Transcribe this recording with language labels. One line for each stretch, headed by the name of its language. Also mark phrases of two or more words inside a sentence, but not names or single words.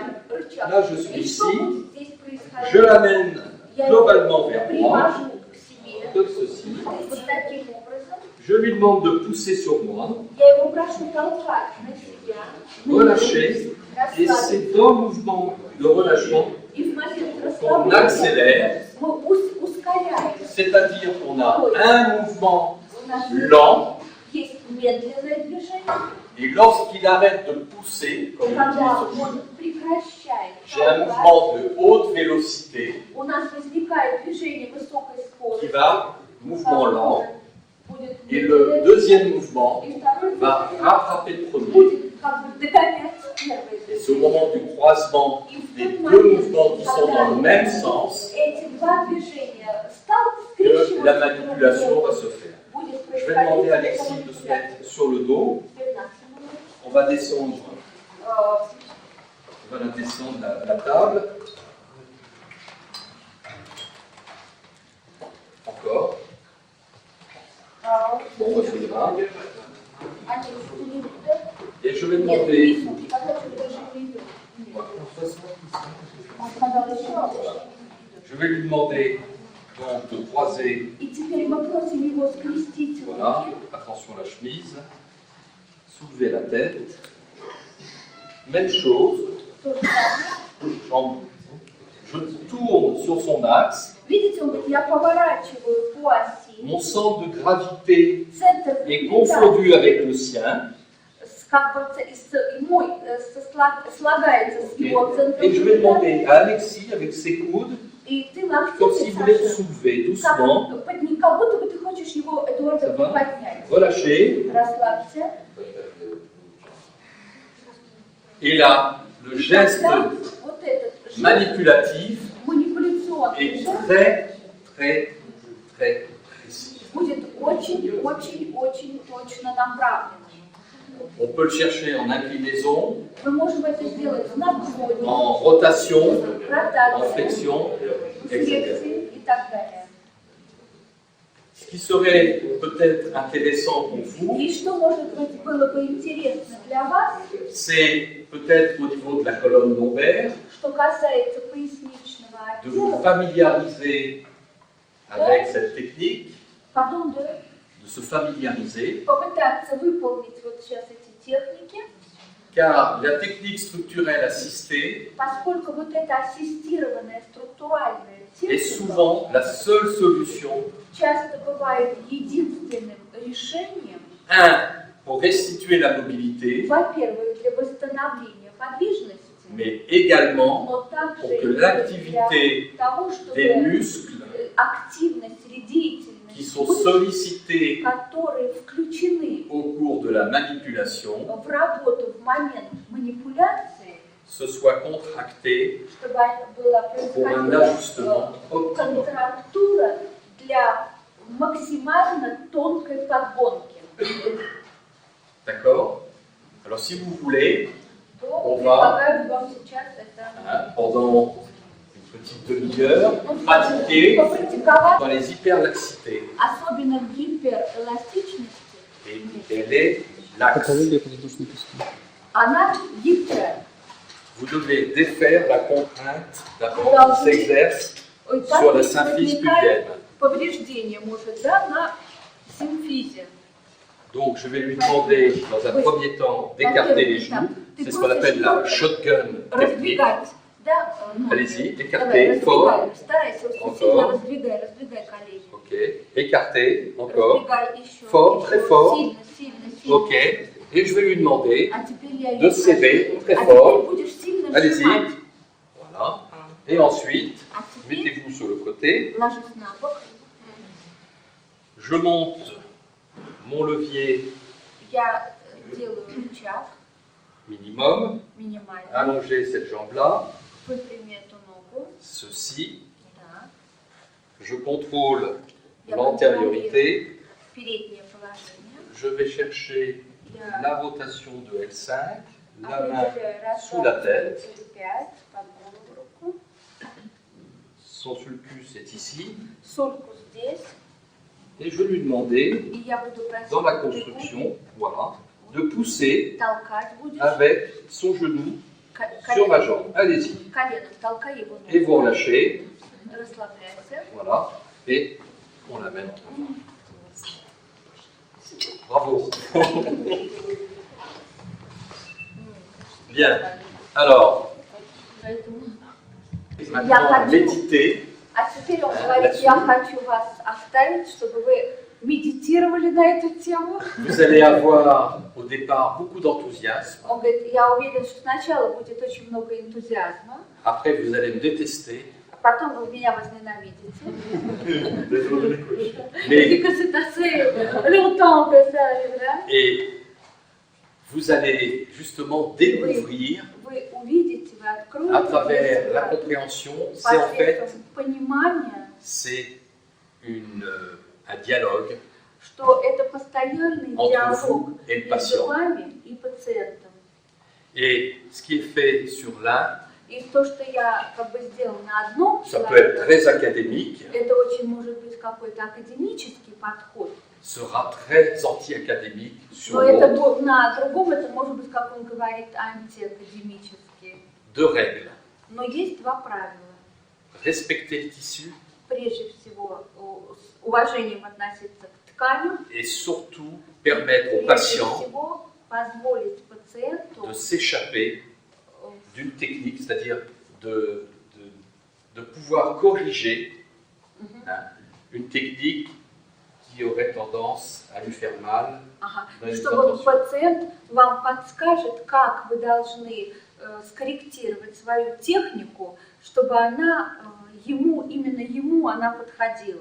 Russian: Рычаг.
French: Là, je suis
Russian: И что
French: ici,
Russian: будет здесь происходить?
French: je l'amène
Russian: Я
French: globalement
Russian: его
French: vers moi,
Russian: привожу к себе.
French: comme ceci.
Russian: Вот таким образом.
French: Je lui demande de pousser sur moi,
Russian: Я его прошу толкать на себя.
French: relâcher, et
Russian: Расслабиться.
French: c'est dans le mouvement de relâchement
Russian: И в момент
French: qu'on
Russian: расслабления
French: accélère,
Russian: мы ускоряем.
French: c'est-à-dire qu'on a un mouvement
Russian: У нас
French: lent,
Russian: есть медленное движение.
French: et lorsqu'il arrête de pousser, comme
Russian: Когда
French: on dit,
Russian: он прекращает
French: j'ai un
Russian: толкать,
French: mouvement de haute vélocité
Russian: у нас возникает движение высокой
French: qui
Russian: скорости.
French: va, mouvement lent,
Russian: Будет
French: et le deuxième mouvement
Russian: и второй
French: va rattraper le premier.
Russian: будет как бы догонять первый.
French: Et c'est au moment du croisement
Russian: И в
French: des
Russian: тот
French: deux
Russian: момент,
French: mouvements qui sont dans le même sens
Russian: эти два движения
French: que la manipulation va se faire.
Russian: будет
French: Je vais demander à
Russian: происходить.
French: Alexis de se mettre sur le dos.
Russian: 15 минут.
French: On va descendre, on va la descendre la table. Encore. Bon, on va finir.
Russian: Они минуты.
French: Et je vais
Russian: Нет,
French: demander.
Russian: рисунки, когда ты даже видел. Он сказал еще раз.
French: Je vais lui demander donc de croiser.
Russian: И теперь мы просим его скрестить
French: Voilà,
Russian: руки.
French: attention à la chemise. Soulever la tête. Même chose.
Russian: То же самое.
French: Je tourne sur son axe.
Russian: Видите, он говорит, я поворачиваю по оси.
French: Mon centre de gravité
Russian: Центр
French: est
Russian: гравитации,
French: confondu avec le sien.
Russian: как бы мой слагается с его центром
French: Et je vais
Russian: гравитации.
French: demander à Alexis, avec ses coudes,
Russian: И ты
French: comme s'il
Russian: локтями,
French: voulait le
Russian: Саша,
French: soulever doucement.
Russian: как будто бы ты хочешь его, Эдуарда,
French: Ça va?
Russian: поднять.
French: Relâcher.
Russian: Расслабься.
French: Et là, le
Russian: И
French: geste
Russian: тогда вот этот жест
French: manipulatif
Russian: манипуляционный
French: est
Russian: жест
French: très, très, très précis.
Russian: будет очень точно направленным.
French: On peut le chercher en inclinaison,
Russian: Мы можем это сделать в наклоне,
French: en rotation, en
Russian: ротации,
French: flexion,
Russian: в
French: etc.
Russian: флексии и так далее.
French: Ce qui serait peut-être intéressant pour vous,
Russian: И что, может быть, было бы интересно для вас,
French: c'est peut-être au niveau de la colonne lombaire,
Russian: что касается поясничного
French: de vous
Russian: отдела,
French: familiariser avec cette technique,
Russian: потом
French: de se familiariser,
Russian: попытаться выполнить вот сейчас эти техники,
French: car la technique structurelle assistée
Russian: поскольку вот эта ассистированная структуральная
French: est
Russian: техника
French: souvent la seule solution,
Russian: часто бывает единственным решением,
French: pour restituer la mobilité,
Russian: во-первых, для восстановления подвижности,
French: mais également
Russian: но также
French: pour que
Russian: и для
French: l'activité
Russian: того,
French: des
Russian: чтобы
French: muscles
Russian: активность или деятельность
French: qui sont
Russian: мышц,
French: sollicités
Russian: которые включены
French: au cours de la manipulation
Russian: в работу в момент манипуляции,
French: se soient contractées
Russian: чтобы была
French: pour un
Russian: происходила
French: ajustement optimal.
Russian: контрактура для максимально тонкой подгонки.
French: D'accord? Alors si vous voulez,
Russian: То
French: On va-
Russian: предлагаю вам сейчас это
French: pendant une petite demi-heure, pratiquer
Russian: попрактиковать,
French: dans les hyperlaxités.
Russian: особенно в гиперэластичности.
French: Et elle est laxe.
Russian: Патология воздушной пески. Она гибкая.
French: Vous devez défaire la contrainte d'un corps qui s'exerce
Russian: Ой,
French: sur
Russian: так
French: la
Russian: ведь
French: symphyse
Russian: возникает
French: pubienne.
Russian: повреждение, может, да, на симфизе.
French: Donc je vais lui demander dans un premier temps d'écarter les genoux. C'est ce qu'on appelle la
English: shotgun technique.
Russian: Раздвигать, да?
French: Allez-y,
Russian: Давай,
French: écartez, fort.
Russian: раздвигай, старайся, очень
French: Encore.
Russian: сильно раздвигай колени.
French: Ok, écartez, encore.
Russian: Раздвигай еще.
French: Fort, très fort.
Russian: Сильно.
French: Ok, et je vais lui demander
Russian: А теперь я
French: de
Russian: ее
French: serrer
Russian: прошу.
French: très
Russian: А
French: fort.
Russian: теперь будешь сильно
French: Allez-y.
Russian: сжимать.
French: Voilà. Et ensuite,
Russian: А теперь
French: mettez-vous sur le côté.
Russian: ложись на бок.
French: Je monte mon levier
Russian: Я делаю рычаг
French: minimum.
Russian: минимально.
French: Allonger cette jambe-là.
Russian: Выпрями эту ногу.
French: Ceci.
Russian: Да.
French: Je contrôle
Russian: Я
French: l'antériorité.
Russian: переднее положение.
French: Je vais chercher
Russian: Я
French: la rotation de L5. La main
Russian: определяю раз,
French: sous
Russian: два,
French: la tête.
Russian: три, четыре, пять, под голову руку.
French: Son sulcus est ici.
Russian: Сольку здесь.
French: Et je vais lui demander,
Russian: И я буду просить
French: dans la
Russian: руку
French: construction, voilà, de pousser
Russian: толкать будешь.
French: avec son genou
Russian: Ко-
French: sur ma
Russian: коленом.
French: jambe. Allez-y.
Russian: Коленом толкай его
French: Et vous
Russian: ногу.
French: relâchez.
Russian: Расслабляйся.
French: Voilà. Et on l'amène. Bravo. Bien. Alors,
Russian: Поэтому-
French: maintenant, méditez.
Russian: А теперь он говорит, я хочу вас оставить, чтобы вы медитировали на эту тему.
French: Vous allez avoir au départ beaucoup d'enthousiasme.
Russian: Он говорит, я уверен, что сначала будет очень много энтузиазма,
French: Après, vous allez me détester.
Russian: а потом вы меня возненавидите.
French: Mais, Et que c'est assez longtemps que ça arrivera. et vous allez justement découvrir
Russian: Вы увидите, вы откроете
French: à travers
Russian: для
French: la
Russian: себя
French: compréhension, c'est en fait
Russian: посредством понимания,
French: c'est un dialogue
Russian: что это постоянный
French: entre
Russian: диалог
French: vous et le
Russian: между
French: patient.
Russian: вами и пациентом.
French: Et ce qui est fait sur l'un,
Russian: И то, что я как бы сделала на одном
French: ça peut être
Russian: человеке,
French: très académique,
Russian: это очень может быть какой-то академический подход.
French: sera très anti-académique sur
Russian: Но это
French: l'autre.
Russian: на другом, это может быть, как он говорит, антиакадемически.
French: Deux règles.
Russian: Но есть два правила.
French: Respecter le tissu
Russian: Прежде всего, с уважением относиться к тканям.
French: et surtout permettre aux
Russian: Прежде
French: patients
Russian: всего, позволить пациенту
French: de s'échapper d'une technique, c'est-à-dire de pouvoir corriger une technique qui aurait tendance à lui faire mal.
Russian: чтобы пациент вам подскажет, как вы должны скорректировать свою технику, чтобы она именно ему она подходила.